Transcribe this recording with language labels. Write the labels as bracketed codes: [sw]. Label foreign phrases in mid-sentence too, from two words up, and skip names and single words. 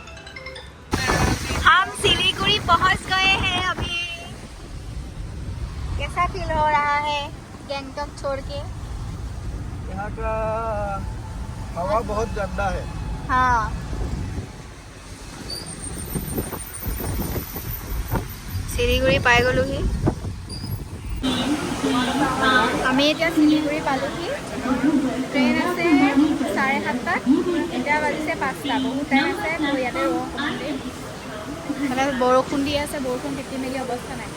[hi] हम सिलीगुड़ी पहुंच गए हैं अभी कैसा फील हो रहा है गैंगटॉक छोड़ के? यहाँ का हवा बहुत गंदा है। [as] हाँ শিলিগুৰি পাই গ'লোহি আমি এতিয়া শিলিগুৰি পালোহি ট্ৰেইন আছে 7:30 এতিয়া বাজিছে 5টা বহুত টাইম আছে মই ইয়াতে ৰওঁ মানে বৰষুণ দি আছে বৰষুণ তিতি মেলি অৱস্থা নাই